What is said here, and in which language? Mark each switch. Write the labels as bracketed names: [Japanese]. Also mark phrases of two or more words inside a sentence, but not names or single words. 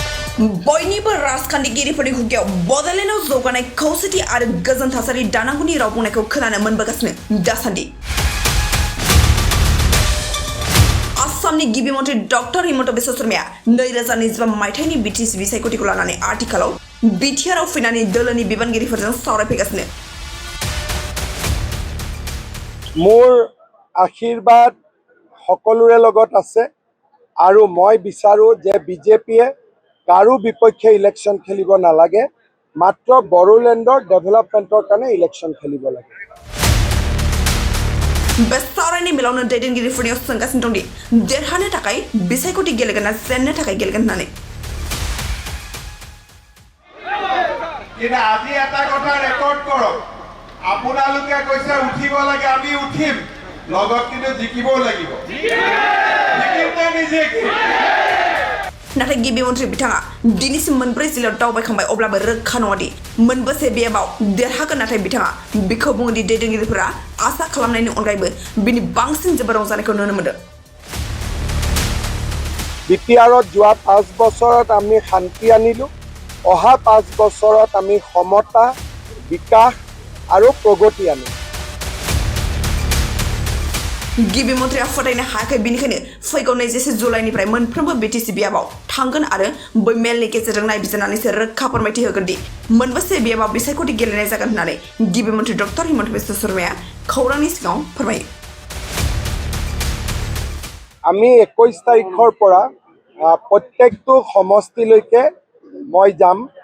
[Bodo] बयनिबो राजखान्थिगिरिफोरनि खुगायाव बड'लेण्डआव जौगानाय खौसेथि आरो गोजोन थासारि दानांगौनि राव बुंनायखौ खोनानो मोनबोगासिनो दासान्दि। आसामनि गिबि मन्थ्रि डक्टर हिमन्त बिश्व शर्माया 2025 मायथाइनि बिटिसि बिसायख'थिखौ लानानै आथिखालाव बिटिआरआव फैनानै दोलोनि बिबानगिरिफोरजों सावरायफैगासिनो। [Assamese] মোৰ আশীৰ্বাদ সকলোৰে লগত আছে আৰু মই বিচাৰো যে বিজেপিয়ে কাৰো বিপক্ষে ইলেকশ্যন খেলিব নালাগে, মাত্ৰ বড়োলেণ্ডৰ ডেভেলপমেণ্টৰ কাৰণে ইলেকশ্যন খেলিব লাগে। [Bodo] बे सावरायनाय मेलावनो दैदेनगिरिफोरनियाव सोंगासिनो दंदि देरहानो थाखाय बिसायख'थि गेलेगोन ना जेननो थाखाय गेलेगोन होननानै। [Assamese] কিন্তু আজি এটা কথা ৰেকৰ্ড কৰক, আপোনালোকে কৈছে উঠিব লাগে, আমি উঠিম, লগত কিন্তু জিকিবও লাগিব। [Bodo] नाथाय गिबि मन्थ्रि बिथाङा दिनैसिम मोनब्रै जिल्लायाव दावबायखांबाय, अब्लाबो रोखा नङादि मोनबेसे बेयाव देरहागोन। नाथाय बिथाङा बेखौ बुङोदि दैदेनगिरिफोरा आसा खालामनायनि अनगायैबो बिनि बांसिन जोबोर रंजानायखौ नुनो मोनदों। [Assamese] বিটিআৰত যোৱা 5 বছৰত আমি শান্তি আনিলোঁ, অহা 5 বছৰত আমি সমতা, বিকাশ আৰু প্ৰগতি আনিম। [Bodo] गिबि मन्थ्रिया फोथायनो हायाखै, बेनिखायनो फैगौ 24 जुलाइनिफ्राय मोनफ्रोमबो बिटिसि बियाबाव थांगोन आरो बै मेलनि गेजेरजों नायबिजिरनानैसो रोखा फोरमायथि होगोन दि मोनबेसे बियाबाव बिसायख'थि गेलेनाय जागोन होननानै गिबि मन्थ्रि डक्टर हिमन्त बिश्व शर्माया खौरांनि सिगाङाव फोरमायो। [Assamese] আমি 21 তাৰিখৰ পৰা প্ৰত্যেকটো সমষ্টিলৈকে মই যাম।